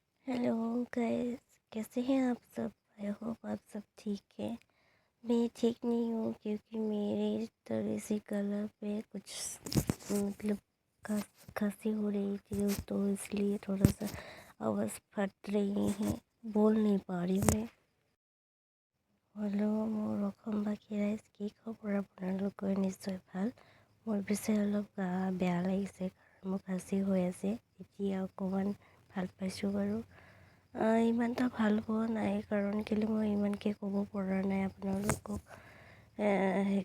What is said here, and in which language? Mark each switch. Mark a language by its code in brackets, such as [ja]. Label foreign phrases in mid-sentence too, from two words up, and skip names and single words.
[en] Hello guys, [hi] कैसे हैं आप सब। [en] I hope [hi] आप सब ठीक हैं। मैं ठीक नहीं हूँ क्योंकि मेरे थोड़ी सी गला पे कुछ मतलब खांसी हो रही थी, तो इसलिए थोड़ा सा आवाज़ फट रही है, बोल नहीं पा रही मैं। [as] হ'লেও মোৰ অসমবাসী ৰাইজ কি খবৰ, আপোনালোকৰ নিশ্চয় ভাল। মোৰ পিছে অলপ গা বেয়া লাগিছে কাৰণ মোৰ খাঁচি হৈ আছে। এতিয়া অকণমান ভাল পাইছোঁ বাৰু। ইমানটা ভাল হোৱা নাই কাৰণ কেলৈ মই ইমানকৈ ক'ব পৰা নাই আপোনালোকক।